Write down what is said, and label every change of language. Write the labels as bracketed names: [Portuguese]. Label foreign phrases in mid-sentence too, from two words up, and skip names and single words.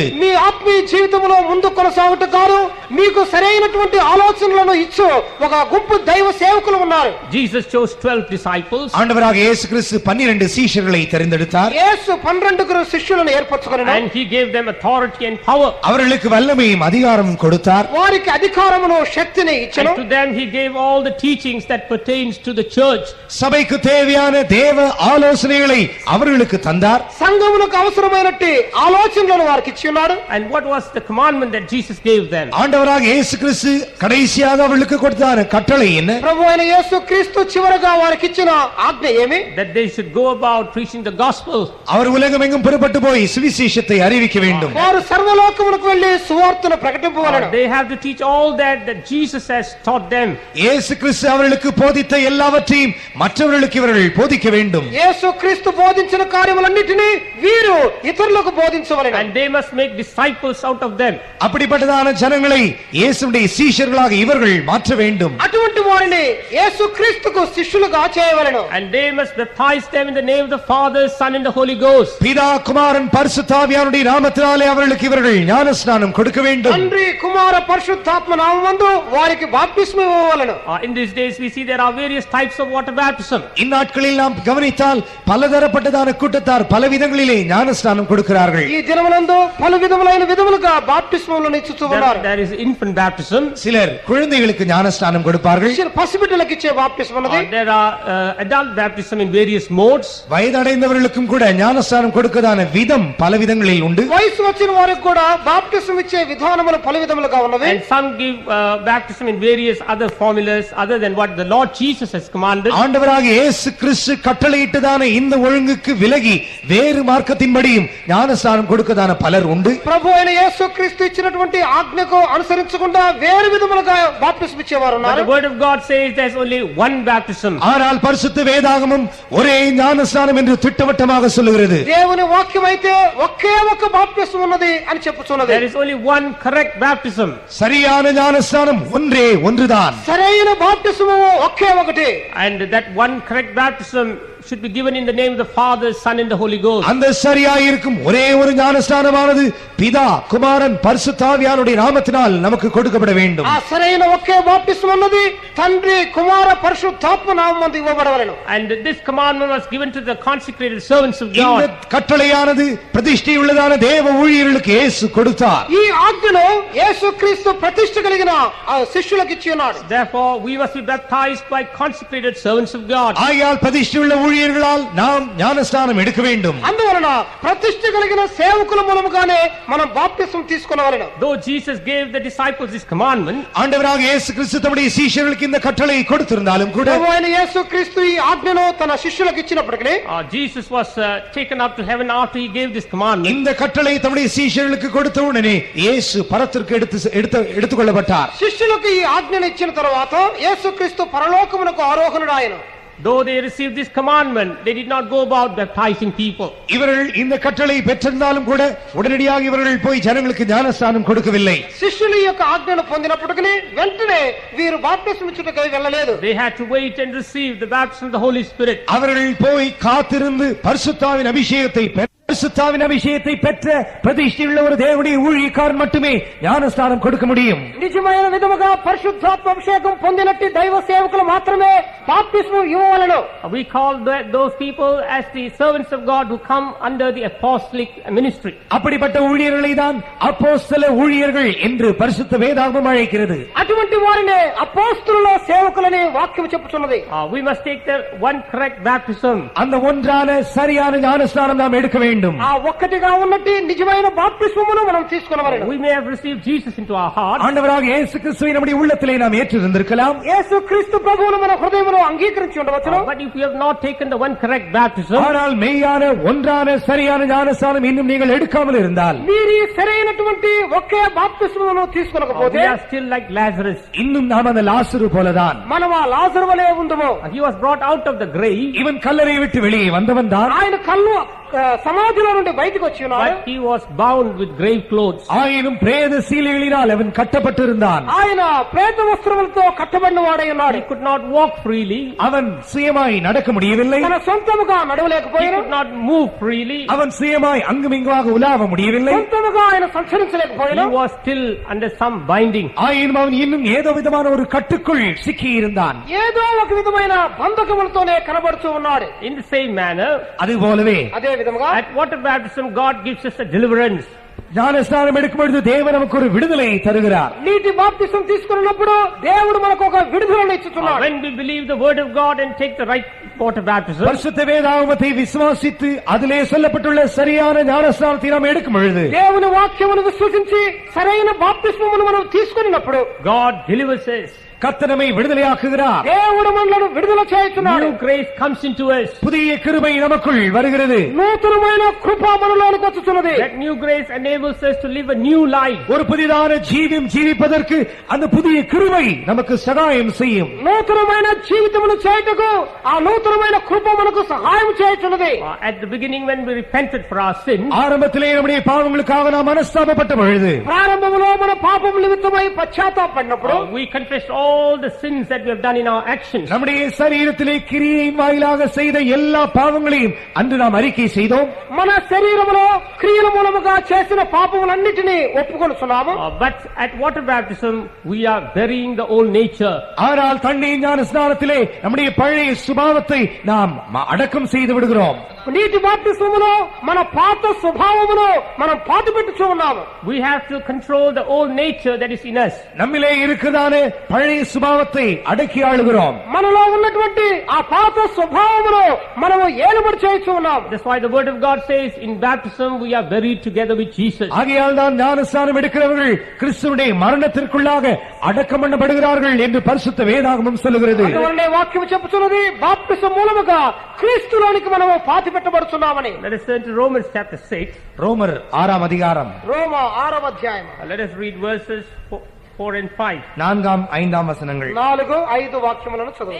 [Telugu] మీ ఆత్మీయ జీవితంలో ముందు కొనసాగుట కాదు మీకు సరైనటువంటి ఆలోచనలను ఇచ్చు ఒక గుంపు దైవ సేవకులు ఉన్నారు. [English] Jesus chose 12 disciples. [Tamil] ஆண்டவராக இயேசு கிறிஸ்து 12 சீஷர்களை தெரிந்தெடுத்தார். [Telugu] యేసు 12 శిష్యులను ఏర్పరచుకొనెను. [English] And he gave them authority and power. [Tamil] அவர்களுக்கு வல்லமையும் அதிகாரமும் கொடுத்தார். [Telugu] వారికి అధికారమును శక్తిని ఇచ్చెను. [English] And to them he gave all the teachings that pertains to the church. [Tamil] சபைக்கு தேவையான தேவ ஆலோசனைகளை அவர்களுக்கு தந்தார். [Telugu] సంఘమునకు అవసరమైనట్టి ఆలోచనలను వారికి ఇచ్చి ఉన్నాడు. [English] And what was the commandment that Jesus gave them? [Tamil] ஆண்டவராக இயேசு கிறிஸ்து கடைசியாக அவர்களுக்கு கொடுத்த கட்டளை என்ன? [Telugu] ప్రభువైన యేసు క్రీస్తు చివరగా వారికి ఇచ్చిన ఆజ్ఞ ఏమి? [English] That they should go about preaching the gospel. [Tamil] அவர் உலகமெங்கும் புறப்பட்டு போய் சுவிசேஷத்தை அறிவிக்க வேண்டும். [Telugu] వారు సర్వలోకమునకు వెళ్లి సువార్తను ప్రకటింపవలెను. [English] They have to teach all that Jesus has taught them. [Tamil] இயேசு கிறிஸ்து அவர்களுக்கு போதித்த எல்லாவற்றையும் மற்றவர்களுக்கு இவர்கள் போதிக்க வேண்டும். [Telugu] యేసు క్రీస్తు బోధించిన కార్యములన్నిటిని వీరు ఇతరులకు బోధించవలెను. [English] And they must make disciples out of them. [Tamil] அப்படிப்பட்டதான ஜனங்களை இயேசுவுடைய சீஷர்களாக இவர்கள் மாற்ற வேண்டும். [Telugu] అటువంటి వారిని యేసు క్రీస్తుకు శిష్యులుగా చేయవలెను. [English] And they must baptize them in the name of the Father, Son and the Holy Ghost. [Tamil] பிதா குமாரன் பரிசுத்த ஆவியானுடைய நாமத்தினாலே அவர்களுக்கு இவர்கள் ஞானஸ்நானம் கொடுக்க வேண்டும். [Telugu] తండ్రి కుమార పరిశుద్ధాత్మ నామమందు వారికి బాప్తిస్మం ఇవ్వవలెను. [English] In these days we see there are various types of water baptism. [Tamil] இந்நாட்களில் நாம் கவனித்தால் பலதரப்பட்டதான கூட்டத்தார் பல விதங்களிலே ஞானஸ்நானம் கொடுக்கிறார்கள். [Telugu] ఈ దినమునందు పలు విధములైన విధములుగా బాప్తిస్మములను ఇచ్చుచూ ఉన్నారు. [English] There is infant baptism. [Tamil] சிலர் குழந்தைகளுக்கு ஞானஸ்நானம் கொடுப்பார்கள். [Telugu] పసిబిడ్డలకు ఇచ్చే బాప్తిస్మం ఉన్నది. [English] There are adult baptism in various modes. [Tamil] வயதடைந்தவர்களுக்கும் கூட ஞானஸ்நானம் கொடுக்கதான விதம் பல விதங்களில் உண்டு. [Telugu] వయసు వచ్చిన వారికి కూడా బాప్తిస్మం ఇచ్చే విధానములు పలు విధములుగా ఉన్నవి. [English] And some give baptism in various other formulas other than what the Lord Jesus has commanded. [Tamil] ஆண்டவராக இயேசு கிறிஸ்து கட்டளையிட்டதான இந்த ஒழுங்குக்கு விலகி வேறு மார்க்கத்தின்படியும் ஞானஸ்நானம் கொடுக்கதான பலர் உண்டு. [Telugu] ప్రభు అయిన యేసు క్రీస్తు ఇచ్చినటువంటి ఆజ్ఞకు అనుసరించకుండా వేరు విధములుగా బాప్తిస్మం ఇచ్చేవారు [English] But [Telugu] ఉన్నారు. [English] the word of God says there's only one baptism. [Tamil] ஆனால் பரிசுத்த வேதாகமம் ஒரே ஞானஸ்நானம் என்று திட்டவட்டமாக சொல்லுகிறது. [Telugu] దేవుని వాక్యం అయితే ఒకే ఒక బాప్తిస్మం ఉన్నది అని చెప్పుచున్నది. [English] There is only one correct baptism. [Tamil] சரியான ஞானஸ்நானம் ஒன்றே ஒன்றுதான். [Telugu] సరైన బాప్తిస్మము ఒకే ఒకటి. [English] And that one correct baptism should be given in the name of the Father, Son and the Holy Ghost. [Tamil] அந்த சரியாய் இருக்கும் ஒரே ஒரு ஞானஸ்நானமானது பிதா குமாரன் பரிசுத்த ஆவியானுடைய நாமத்தினால் நமக்கு கொடுக்கப்பட வேண்டும். [Telugu] ఆ సరైన ఒకే బాప్తిస్మం ఉన్నది తండ్రి కుమార పరిశుద్ధాత్మ నామమున ఇవ్వబడవలెను. [English] And this commandment was given to the consecrated servants of [Tamil] இந்த [English] God. [Tamil] கட்டளையானது பிரதிஷ்டை உள்ளதான தேவ ஊழியர்களுக்கு இயேசு கொடுத்தார். [Telugu] ఈ ఆజ్ఞను యేసుక్రీస్తు ప్రతిష్ఠ కలిగిన ఆ శిష్యులకు ఇచ్చి ఉన్నాడు. [English] Therefore, we must be baptized by consecrated servants of God. [Tamil] ஆகையால் பிரதிஷ்டை உள்ள ஊழியர்களால் நாம் ஞானஸ்நானம் எடுக்க வேண்டும். [Telugu] అందువలన ప్రతిష్ఠ కలిగిన సేవకుల మూలముగానే మనం బాప్తిస్మం తీసుకొనవలెను. [English] Though Jesus gave the disciples this commandment, [Tamil] ஆண்டவராக இயேசு கிறிஸ்து தம்முடைய சீஷர்களுக்கு இந்த கட்டளை கொடுத்திருந்தாலும் கூட [Telugu] ప్రభు అయిన యేసుక్రీస్తు ఈ ఆజ్ఞను తన శిష్యులకు ఇచ్చినప్పటికీ [English] Jesus was taken up to heaven after he gave this commandment. [Tamil] இந்த கட்டளை தம்முடைய சீஷர்களுக்கு கொடுத்த உடனே இயேசு பரத்திற்கு எடுத்துக்கொள்ளப்பட்டார். [Telugu] శిష్యులకు ఈ ఆజ్ఞను ఇచ్చిన తర్వాత యేసుక్రీస్తు పరలోకమునకు ఆరోహణుడాయెను. [English] Though they received this commandment, they did not go about baptizing people. [Tamil] இவர்கள் இந்த கட்டளை பெற்றிருந்தாலும் கூட உடனடியாக இவர்கள் போய் ஜனங்களுக்கு ஞானஸ்நானம் கொடுக்கவில்லை. [Telugu] శిష్యులు ఈ యొక్క ఆజ్ఞను పొందినప్పటికీ వెంటనే వీరు బాప్తిస్మం ఇచ్చుటకై వెళ్ళలేదు. [English] They had to wait and receive the baptism of the Holy Spirit. [Tamil] அவர்கள் போய் காத்திருந்து பரிசுத்தாவின் அபிஷேகத்தை பரிசுத்தாவின் அபிஷேகத்தை பெற்ற பிரதிஷ்டையுள்ள ஒரு தேவனுடைய ஊழியக்காரன் மட்டுமே ஞானஸ்நானம் கொடுக்க முடியும். [Telugu] నిజమైన విధముగా పరిశుద్ధాత్మ అభిషేకం పొందినట్టి దైవ సేవకులు మాత్రమే బాప్తిస్మం ఇవ్వవలెను. [English] We call those people as the servants of God who come under the apostolic ministry. [Tamil] அப்படிப்பட்ட ஊழியர்களை தான் அப்போஸ்தல ஊழியர்கள் என்று பரிசுத்த வேதாகமம் அழைக்கிறது. [Telugu] అటువంటి వారిని అపోస్తలుల సేవకులని వాక్యం చెప్పుచున్నది. [English] We must take the one correct baptism. [Tamil] அந்த ஒன்றான சரியான ஞானஸ்நானம் நாம் எடுக்க வேண்டும். [Telugu] ఆ ఒక్కటిగా ఉన్నట్టి నిజమైన బాప్తిస్మమును మనం తీసుకొనవలెను. [English] We may have received Jesus into our heart. [Tamil] ஆண்டவராக இயேசு கிறிஸ்துவை நம்முடைய உள்ளத்திலே நாம் ஏற்றிருந்திருக்கலாம். [Telugu] యేసుక్రీస్తు ప్రభువును మన హృదయములో అంగీకరించి ఉండవచ్చును. [English] But if you have not taken the one correct baptism, [Tamil] ஆனால் மெய்யான ஒன்றான சரியான ஞானஸ்நானம் இன்னும் நீங்கள் எடுக்காமல் இருந்தால், [Telugu] మీరు ఈ సరైనటువంటి ఒకే బాప్తిస్మమును తీసుకొనకపోతే [English] we are still like Lazarus. [Tamil] இன்னும் நாம் அந்த லாசரு போலதான். [Telugu] మనం ఆ లాజరు వలె ఉందుము. [English] He was brought out of the grave. [Tamil] இவன் கல்லறை விட்டு வெளியே வந்தவன் தான். [Telugu] ఆయన సమాధిలో నుండి బయటకు వచ్చి ఉన్నాడు. [English] but he was bound with grave clothes. [Tamil] ஆயினும் பிரேத சீலைகளினால் அவன் கட்டப்பட்டிருந்தான். [Telugu] ఆయన ప్రేత వస్త్రములతో కట్టబడిన వాడై ఉన్నాడు. [English] He could not walk freely. [Tamil] அவன் சுயமாய் நடக்க முடியவில்லை. [Telugu] తన సొంతముగా [English] He [Telugu] నడవలేకపోయాడు. [English] could not move freely. [Tamil] அவன் சுயமாய் அங்குமிங்குமாக உலாவ முடியவில்லை. [Telugu] సొంతముగా ఆయన సంచరించలేకపోయాడు. [English] He was still under some binding. [Tamil] ஆயினும் அவன் இன்னும் ஏதோ விதமான ஒரு கட்டுக்குள் சிக்கி இருந்தான். [Telugu] ఏదో ఒక విధమైన బంధకములతోనే కనబడుతూ ఉన్నాడు. [English] In the same manner, [Tamil] அது போலவே [Telugu] అదే విధముగా [English] at water baptism, God gives us a deliverance. [Tamil] ஞானஸ்நானம் எடுக்கும் பொழுது தேவன் நமக்கு ஒரு விடுதலை தருகிறார். [Telugu] నీటి బాప్తిసం తీసుకున్నప్పుడు దేవుడు మనకు ఒక విడుదలను ఇచ్చుతున్నాడు. [English] When we believe the word of God and take the right water baptism, [Tamil] பரிசுத்த வேதாகமத்தை விசுவாசித்து அதிலே சொல்லப்பட்டுள்ள சரியான ஞானஸ்நானத்தை நாம் எடுக்கும் பொழுது [Telugu] దేవుని వాక్యమును విశ్వసించి సరైన బాప్తిస్మమును మనం తీసుకున్నప్పుడు [English] God delivers us. [Tamil] கர்த்தர் நம்மை விடுதலையாக்குகிறார். [Telugu] దేవుడు మనలను విడుదల చేయుచున్నాడు. [English] New grace comes into us. [Tamil] புதிய கிருபை நமக்குள் வருகிறது. [Telugu] నూతనమైన కృప మనలోనికి వచ్చుచున్నది. [English] That new grace enables us to live a new life. [Tamil] ஒரு புதிதான ஜீவியம் ஜீவிப்பதற்கு அந்த புதிய கிருபை நமக்கு சகாயம் செய்யும். [Telugu] నూతనమైన జీవితమును చేయుటకు ఆ నూతనమైన కృప మనకు సహాయం చేయుచున్నది. [English] At the beginning, when we repented for our sins, [Tamil] ஆரம்பத்திலே நம்முடைய பாவங்களுக்காக நாம் மனஸ்தாபப்பட்ட பொழுது [Telugu] ప్రారంభములో మన పాపం నిమిత్తమై పశ్చాత్తాపడినప్పుడు [English] we confessed all the sins that we have done in our actions. [Tamil] நம்முடைய சரீரத்திலே கிரியையின் வாயிலாக செய்த எல்லா பாவங்களையும் அன்று நாம் அறிக்கை செய்தோம். [Telugu] మన శరీరములో క్రియల మూలముగా చేసిన పాపములన్నిటినీ ఒప్పుకొనుచున్నాము. [English] But at water baptism, we are burying the old nature. [Tamil] ஆனால் தண்ணீர் ஞான ஸ்நானத்திலே நம்முடைய பழைய சுபாவத்தை நாம் அடக்கம் செய்து விடுகிறோம். [Telugu] నీటి బాప్తిస్మములో మన పాత స్వభావమును మనం పాతిపెట్టుచూ ఉన్నాము. [English] We have to control the old nature that is in us. [Tamil] நம்மிலே இருக்கிறதான பழைய சுபாவத்தை அடக்கி ஆளுகிறோம். [Telugu] మనలో ఉన్నటువంటి ఆ పాత స్వభావమును మనము ఏలుబడి చేయుచూ ఉన్నాము. [English] That's why the word of God says, in baptism we are buried together with Jesus. [Tamil] ஆகையால் தான் ஞானஸ்நானம் எடுக்கிறவர்கள் கிறிஸ்துவுடைய மரணத்திற்குள்ளாக அடக்கம் பண்ணப்படுகிறார்கள் என்று பரிசுத்த வேதாகமம் சொல்லுகிறது. [Telugu] అందువల్లనే వాక్యం చెప్పుచున్నది బాప్తిసం మూలముగా క్రీస్తులోనికి మనము పాతిపెట్టబడుచున్నామని. [English] Let us turn to Romans chapter 6. [Tamil] ரோமர் 6ஆம் அதிகாரம் [Telugu] రోమ 6వ అధ్యాయం [English] Let us read verses 4 and 5. [Tamil] 4ஆம் 5ஆம் வசனங்கள். [Telugu] 4, 5 వాక్యములను చదువు.